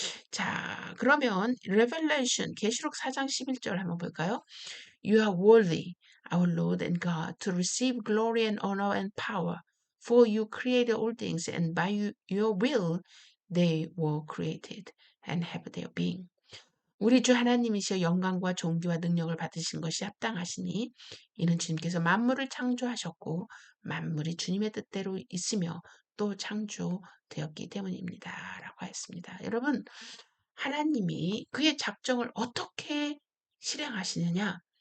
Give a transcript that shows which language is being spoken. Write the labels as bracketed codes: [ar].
[ko] 자, 그러면 Revelation 계시록 4장 11절 한번 볼까요? [en] You are worthy, our Lord and God, to receive glory and honor and power, for you created all things, and by your will they were created and have their being. [ko] 우리 주 하나님이시여 영광과 존귀와 능력을 받으신 것이 합당하시니 이는 주님께서 만물을 창조하셨고 만물이 주님의 뜻대로 있으며 또 창조되었기 때문입니다. 라고 했습니다. 여러분, 하나님이 그의 작정을 어떻게 실행하시느냐?